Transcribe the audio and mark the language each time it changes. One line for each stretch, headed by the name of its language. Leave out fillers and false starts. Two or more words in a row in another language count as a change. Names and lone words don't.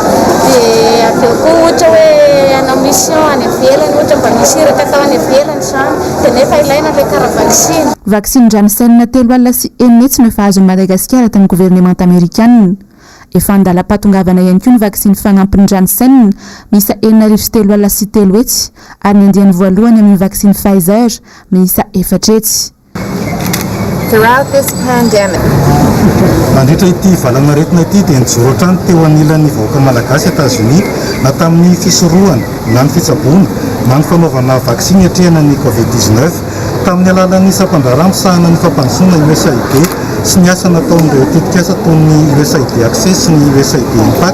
Malagasy: Dia avy eo koa ohatra hoe hanao mission any ivelany, ohatra mba misy iraka atao any ivelany izany dia nefa ilaina ilay karaha vaksiny. Vaksiny Janssen 3 alina sy 1 metsy no efa azon'i Madagasikara tamin'ny gouvernemanta amerikanina. Efa andalam-patongavana ihany koa ny vaksiny fagnampin'ny Janssen miisa 4 alina sy 3 hetsy ary ny andiany voalohany amin'ny vaksiny Pfizer miisa 4 hetsy.
English: Throughout this pandemic.
Malagasy: Mandritra ity valanaretina ity dia nijoro hatrany teo anilan'ny vahoaka malagasy États-Unis na tamin'ny fisorohana na ny fitsaboana na ny fanaovana vaksiny hatrehana ny Covid-19 tamin'ny alalan'ny sampandrarah misahana ny fampandrosoana USAID sy ny asa nataon'ireo tetikasa toy ny USAID Access sy ny USAID Impact.